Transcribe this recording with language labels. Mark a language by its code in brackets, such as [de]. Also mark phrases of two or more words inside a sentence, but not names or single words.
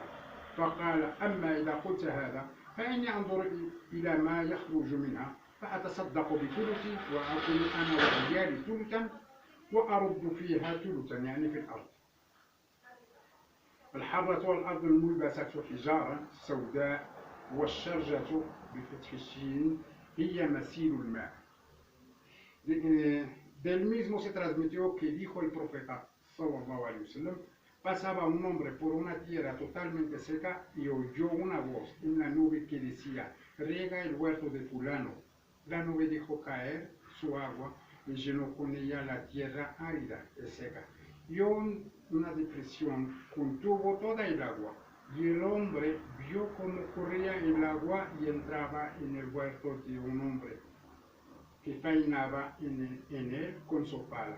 [ar] فقال أما إذا قلت هذا فإني أنظر إلى ما يخرج منها فأتصدق بثلثي وأكل أنا وعيالي ثلثا وأرد فيها ثلثا، يعني في الأرض. الحرة والأرض الملبسة حجارة سوداء، والشرجة بفتح الشين هي مسيل الماء. [es] Del mismo se transmitió que dijo el profeta [ar] صلى الله عليه وسلم: [es] pasaba un hombre por una tierra totalmente seca y oyó una voz en la nube que decía: riega el huerto de fulano. La nube dejó caer su agua y llenó con ella la tierra árida y seca. Y una depresión contuvo toda el agua, y el hombre vio cómo corría el agua y entraba en el huerto de un hombre que faenaba en él con su pala.